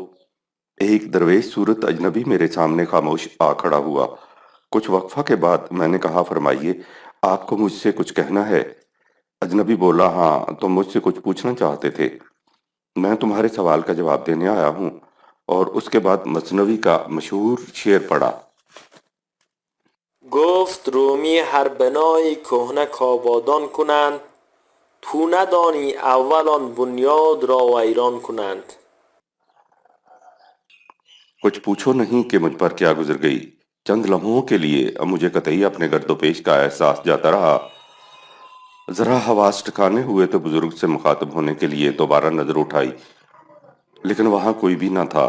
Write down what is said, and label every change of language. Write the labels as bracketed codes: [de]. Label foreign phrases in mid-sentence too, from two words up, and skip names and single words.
[ur] ایک درویش صورت اجنبی میرے سامنے خاموش آ کھڑا ہوا۔ کچھ وقفہ کے بعد میں نے کہا، فرمائیے، آپ کو مجھ سے کچھ کہنا ہے؟ اجنبی بولا، ہاں، تم مجھ سے کچھ پوچھنا چاہتے تھے، میں تمہارے سوال کا جواب دینے آیا ہوں۔ اور اس کے بعد مثنوی کا مشہور شعر پڑھا۔ [fa] گفت رومی هر بنایی کهنه کآبادان کنند، تو ندانی اول آن بنیاد را ویران کنند۔ [ur] کچھ پوچھو نہیں کہ مجھ پر کیا گزر گئی، چند لمحوں کے لیے مجھے قطعی اپنے گرد و پیش کا احساس جاتا رہا۔ ذرا حواس ٹھکانے ہوئے تو بزرگ سے مخاطب ہونے کے لیے دوبارہ نظر اٹھائی، لیکن وہاں کوئی بھی نہ تھا۔